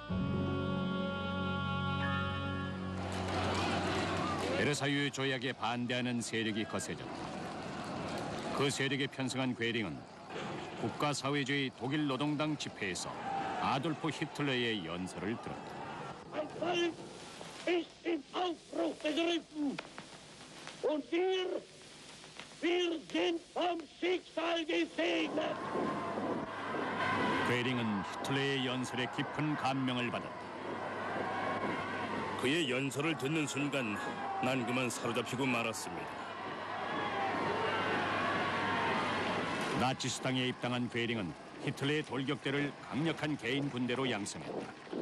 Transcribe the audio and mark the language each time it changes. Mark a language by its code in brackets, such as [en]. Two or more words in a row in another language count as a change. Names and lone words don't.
[ko] 베르사유 조약에 반대하는 세력이 거세졌다. 그 세력에 편승한 괴링은 국가사회주의 독일 노동당 집회에서 아돌프 히틀러의 연설을 들었다. [de] Ein Volk ist im Aufbruch begriffen. Und wir sind vom Schicksal gesegnet. [ko] 괴링은 히틀러의 연설에 깊은 감명을 받았다. 그의 연설을 듣는 순간 난 그만 사로잡히고 말았습니다. 나치스당에 입당한 괴링은 히틀러의 돌격대를 강력한 개인 군대로 양성했다.